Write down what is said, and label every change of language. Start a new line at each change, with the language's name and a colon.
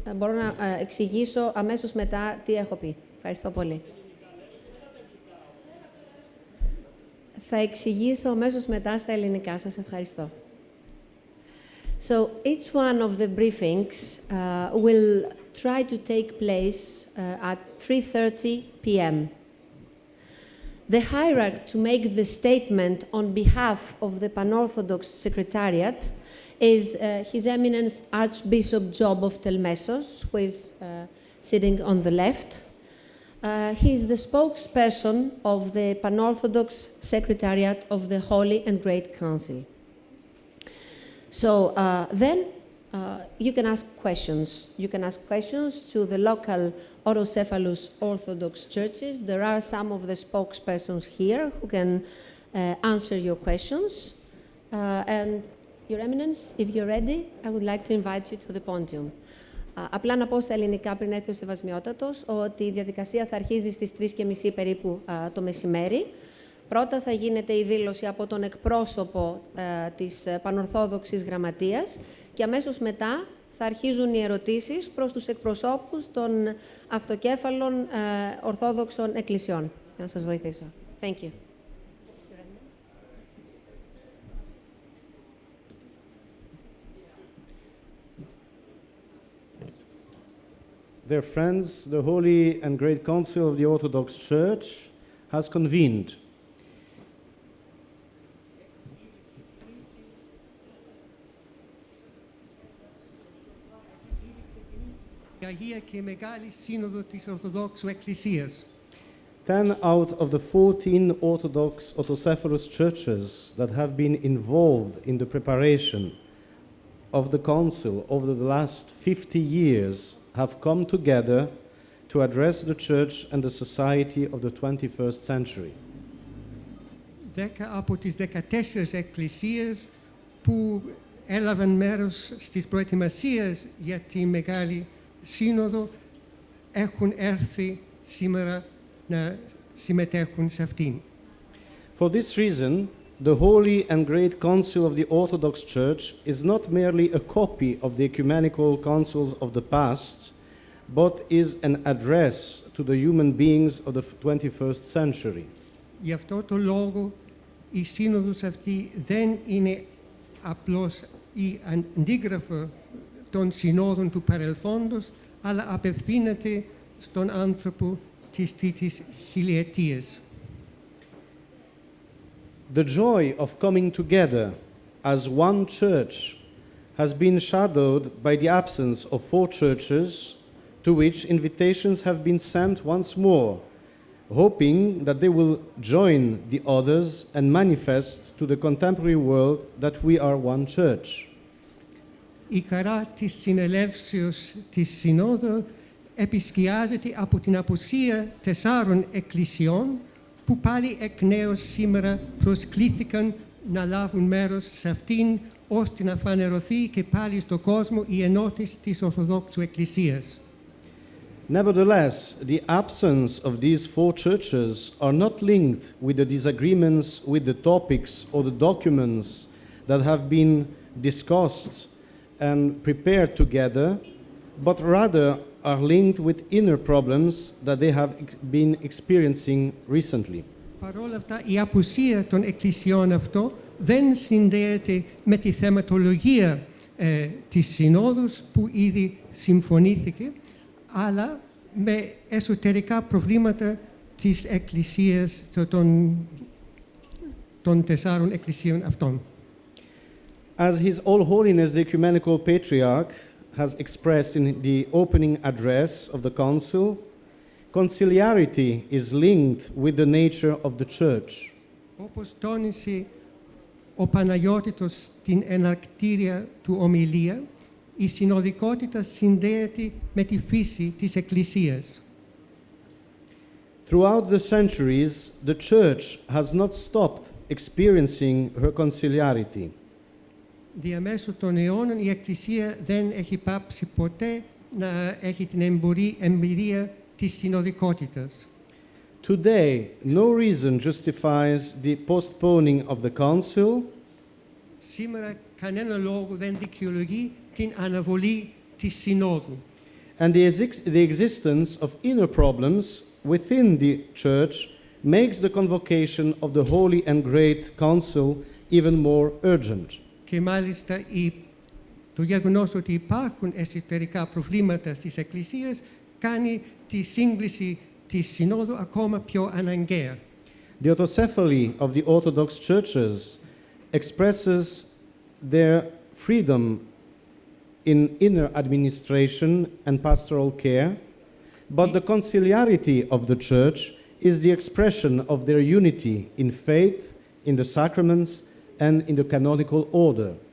Greek: Μπορώ να εξηγήσω αμέσως μετά τι έχω πει. Ευχαριστώ πολύ. Θα εξηγήσω αμέσως μετά στα ελληνικά. Σας ευχαριστώ.
English: So each one of the briefings will try to take place at 3:30 p.m. The hierarch to make the statement on behalf of the Pan-Orthodox Secretariat is His Eminence Archbishop Job of Telmessos, who is sitting on the left. He is the spokesperson of the Pan-Orthodox Secretariat of the Holy and Great Council. So then you can ask questions. You can ask questions to the local autocephalous Orthodox churches. There are some of the spokespersons here who can answer your questions. And Your Eminence, if you're ready, I would like to invite you to the podium.
Greek: Απλά να πω στα ελληνικά πριν έρθει ο Σεβασμιότατος ότι η διαδικασία θα αρχίζει στις 3:30 περίπου το μεσημέρι. Πρώτα θα γίνεται η δήλωση από τον εκπρόσωπο της Πανορθόδοξης Γραμματείας και αμέσως μετά θα αρχίζουν οι ερωτήσεις προς τους εκπροσώπους των αυτοκέφαλων Ορθόδοξων Εκκλησιών. Για να σας βοηθήσω.
English: Thank you. Dear friends, the Holy and Great Council of the Orthodox Church has convened.
Greek: Η Αγία και Μεγάλη Σύνοδο της Ορθοδόξου Εκκλησίας.
English: 10 out of the 14 Orthodox autocephalous churches that have been involved in the preparation of the Council over the last 50 years have come together to address the Church and the society of the 21st century.
Greek: 10 από τις 14 εκκλησίες που έλαβαν μέρος στις προετοιμασίες για τη Μεγάλη Σύνοδο έχουν έρθει σήμερα να συμμετέχουν σε αυτήν.
English: For this reason, the Holy and Great Council of the Orthodox Church is not merely a copy of the ecumenical councils of the past, but is an address to the human beings of the 21st century.
Greek: Γι' αυτό το λόγο η σύνοδος αυτή δεν είναι απλώς η αντίγραφο των συνόδων του παρελθόντος, αλλά απευθύνεται στον άνθρωπο της τρίτης χιλιετίας.
English: The joy of coming together as one church has been shadowed by the absence of 4 churches to which invitations have been sent once more, hoping that they will join the others and manifest to the contemporary world that we are one church.
Greek: Η χαρά της συνελεύσεως της Συνόδου επισκιάζεται από την απουσία 4 εκκλησιών που πάλι εκ νέου σήμερα προσκλήθηκαν να λάβουν μέρος σε αυτήν ώστε να φανερωθεί και πάλι στον κόσμο η ενότηση της Ορθοδόξου Εκκλησίας.
English: Nevertheless, the absence of these 4 churches are not linked with the disagreements with the topics or the documents that have been discussed and prepared together, but rather are linked with inner problems that they have been experiencing recently.
Greek: Παρ' όλα αυτά, η απουσία των εκκλησιών αυτό δεν συνδέεται με τη θεματολογία της Συνόδους που ήδη συμφωνήθηκε, αλλά με εσωτερικά προβλήματα της εκκλησίας, των 4 εκκλησίων αυτών.
English: As His All Holiness the Ecumenical Patriarch has expressed in the opening address of the Council, conciliarity is linked with the nature of the Church.
Greek: Όπως τόνισε ο Παναγιώτητος στην εναρκτήρια του ομιλία, η συνοδικότητα συνδέεται με τη φύση της Εκκλησίας.
English: Throughout the centuries, the Church has not stopped experiencing her conciliarity.
Greek: Διαμέσου των αιώνων η Εκκλησία δεν έχει πάψει ποτέ να έχει την εμπειρία της συνοδικότητας.
English: Today, no reason justifies the postponing of the Council,
Greek: Σήμερα κανένα λόγο δεν δικαιολογεί την αναβολή της Συνόδου.
English: and the existence of inner problems within the Church makes the convocation of the Holy and Great Council even more urgent.
Greek: Και μάλιστα το γεγονός ότι υπάρχουν εσωτερικά προβλήματα στις εκκλησίες κάνει τη σύγκληση της Συνόδου ακόμα πιο αναγκαία.
English: The autocephaly of the Orthodox churches expresses their freedom in inner administration and pastoral care, but the conciliarity of the Church is the expression of their unity in faith, in the sacraments, and in the canonical order.